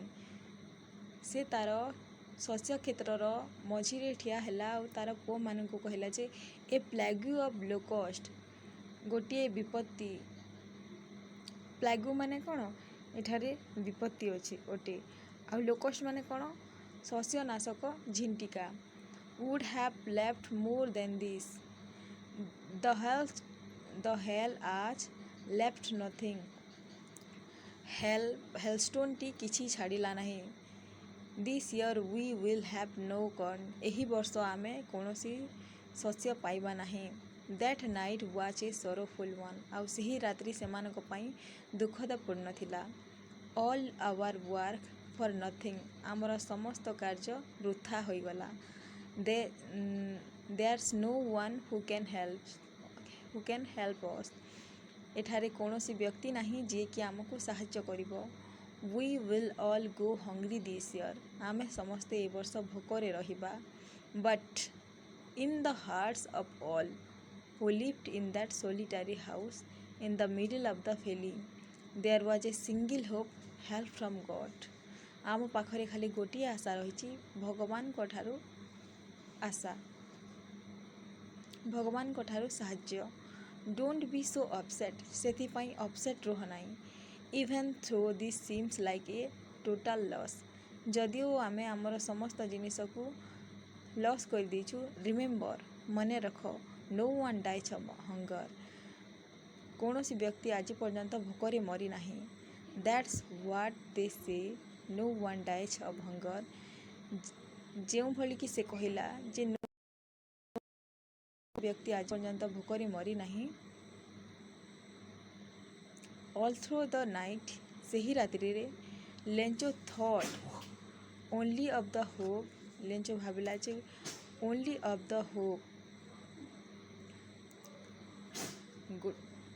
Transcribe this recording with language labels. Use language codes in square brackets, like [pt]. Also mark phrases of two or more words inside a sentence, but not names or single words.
[or] ସେ ତାର ଶସ୍ୟ କ୍ଷେତ୍ରର ମଝିରେ ଠିଆ ହେଲା ଆଉ ତାର ପୁଅମାନଙ୍କୁ କହିଲା ଯେ [en] a plague of locust, [or] ଗୋଟିଏ ବିପତ୍ତି। ପ୍ଲାଗୁ ମାନେ କ'ଣ? ଏଠାରେ ବିପତ୍ତି ଅଛି ଗୋଟେ। ଆଉ ଲୋକଷ୍ଟ ମାନେ କ'ଣ? ଶସ୍ୟନାଶକ ଝିଣ୍ଟିକା। [en] would have left more than this. The hail आज left nothing. [or] ହେଲଷ୍ଟୋନ୍ଟି କିଛି ଛାଡ଼ିଲା ନାହିଁ। [en] This year we will have no corn. [or] ଏହି ବର୍ଷ ଆମେ କୌଣସି ଶସ୍ୟ ପାଇବା ନାହିଁ। [en] That night was a sorrowful one. [or] ଆଉ ସେହି ରାତ୍ରି ସେମାନଙ୍କ ପାଇଁ ଦୁଃଖଦପୂର୍ଣ୍ଣ ଥିଲା। [en] All our work for nothing. [or] ଆମର ସମସ୍ତ କାର୍ଯ୍ୟ ବୃଥା ହୋଇଗଲା। [en] There's no one who can help. who can help us. [or] ଏଠାରେ କୌଣସି ବ୍ୟକ୍ତି ନାହିଁ ଯିଏକି ଆମକୁ ସାହାଯ୍ୟ କରିବ. [en] We will all go hungry this year. [or] ଆମେ ସମସ୍ତେ ଏ ବର୍ଷ ଭୋକରେ ରହିବା. [en] But in the hearts of all who lived in that solitary house in the middle of the valley, there was a single hope, help from God. [or] ଆମ ପାଖରେ ଖାଲି ଗୋଟିଏ ଆଶା ରହିଛି, ଭଗବାନଙ୍କ ଠାରୁ ଆଶା, ଭଗବାନଙ୍କ ଠାରୁ ସାହାଯ୍ୟ. [en] Don't be so upset. [or] ସେଥିପାଇଁ ଅପସେଟ୍ ରୁହ ନାହିଁ. [en] Even though this seems like a total loss. [or] ଯଦିଓ ଆମେ ଆମର ସମସ୍ତ ଜିନିଷକୁ ଲସ୍ କରିଦେଇଛୁ. Remember, ମନେ ରଖ, [en] no one dies of hunger. [or] କୌଣସି ବ୍ୟକ୍ତି ଆଜି ପର୍ଯ୍ୟନ୍ତ ଭୋକରେ ମରିନାହିଁ. [en] That's what they say, no one dies of hunger. [or] ଯେଉଁଭଳି କି ସେ କହିଲା ଯେ ବ୍ୟକ୍ତି ଆଜି ପର୍ଯ୍ୟନ୍ତ ଭୋକରେ ମରିନାହିଁ. [en] All through the night, [or] ସେହି ରାତ୍ରିରେ [en] ଲେଞ୍ଚୋ thought only of the hope. [or] ଲେଞ୍ଚୋ ଭାବିଲା ଯେ [en] only of the hope